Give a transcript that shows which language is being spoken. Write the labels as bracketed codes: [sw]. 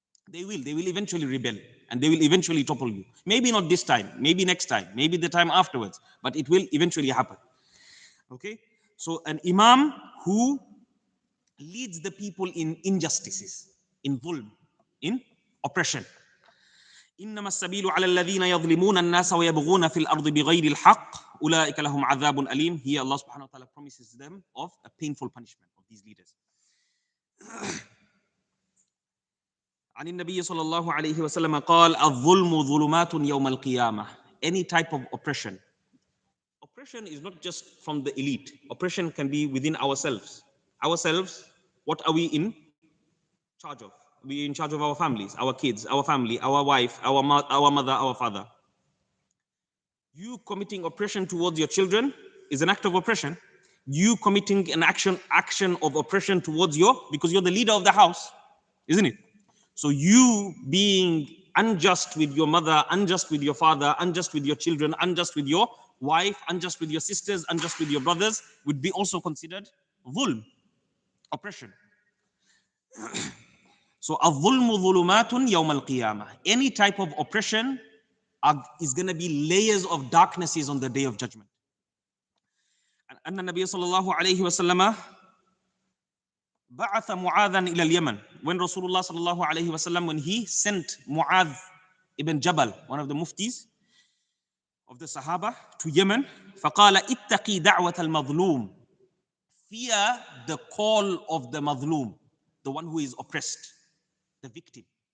[en] They will eventually rebel, and they will eventually topple you. Maybe not this time, maybe next time, maybe the time afterwards, but it will eventually happen. Okay? So an imam who leads the people in injustices, in dhulm, in oppression. [ar] إنما السبيل على الذين يظلمون الناس ويبغون في الأرض بغير الحق أولئك لهم عذاب أليم. [en] Here Allah subhanahu wa ta'ala promises them of a painful punishment of these leaders. [ar] عن النبي صلى الله عليه وسلم قال الظلم ظلمات يوم القيامة. [en] Any type of oppression. Oppression is not just from the elite. Oppression can be within ourselves. Ourselves, what are we in charge of? We're in charge of our families, our kids, our family, our wife, our mother, our father. You committing oppression towards your children is an act of oppression. You committing an action of oppression towards because you're the leader of the house, isn't it? So you being unjust with your mother, unjust with your father, unjust with your children, unjust with your wife, unjust with your sisters, unjust with your brothers would be also considered dhulm, oppression. So [ar] al-dhulmu dhulumatun yawm al-qiyamah. [en] Any type of oppression is going to be layers of darknesses on the day of judgment. And [ar] أن النبي صلى الله عليه وسلم بعث معاذا إلى اليمن. [en] When Rasulullah [ar] صلى الله عليه وسلم, [en] when he sent Mu'adh ibn Jabal, one of the muftis of the Sahaba, to Yemen, [ar] فقال اتقي دعوة المظلوم. [en] Fear the call of the madhlum, the one who is oppressed, the victim.